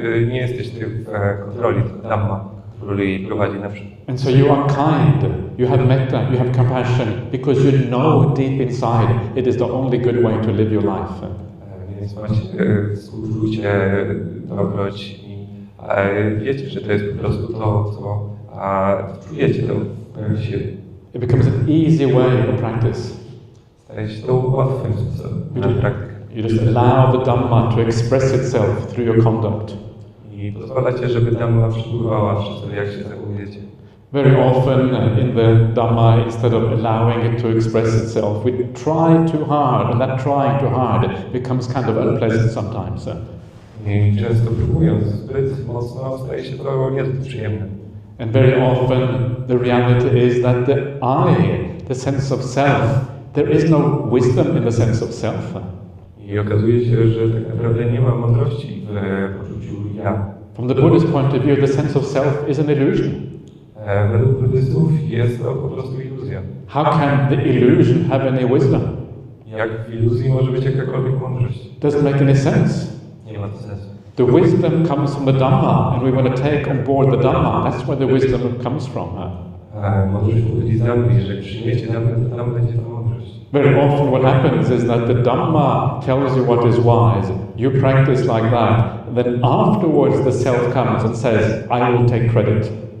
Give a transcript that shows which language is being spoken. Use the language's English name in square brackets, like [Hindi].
[Polish] Nie jesteś ty w kontroli, tylko Dhamma, który prowadzi naprzód. [English] And so you are kind, you have metta, you have compassion, because you know deep inside it is the only good way to live your life. [Polish] Więc macie współczucie, dobroć i wiecie, że to jest po prostu to, co czujecie to w pełni siły. [English] It becomes an easy way of practice. [Polish] Staje się to łatwym sposobem na praktykę. [English] You just allow the Dhamma to express itself through your conduct. [Polish] I pozwalacie, żeby Dhamma przepływała przez to, jak się zachowujecie. [English] Very often in the Dhamma, instead of allowing it to express itself, we try too hard, and that trying too hard becomes kind of unpleasant sometimes. [Polish] I często próbując zbyt mocno, staje się to niezbyt przyjemne. [English] And very often the reality is that the I, the sense of self, there is no wisdom in the sense of self. [Polish] I okazuje się, że tak naprawdę nie ma mądrości w poczuciu ja. [English] From the Buddhist point of view, the sense of self is an illusion. [Polish] Według buddystów jest to po prostu iluzja. [English] How can the illusion have any wisdom? [Polish] Jak w iluzji może być jakakolwiek mądrość? [English] Doesn't make any sense. [Polish] Nie ma to sensu. [English] The wisdom comes from the Dhamma, and we want to take on board the Dhamma. That's where the wisdom comes from. [Polish] Mądrość pochodzi z Dhammy. Jeżeli przyjmiecie Dhammę, to tam będzie to mądrość. [English] Very often what happens is that the Dhamma tells you what is wise. You practice like that. Then afterwards the self comes and says, I will take credit.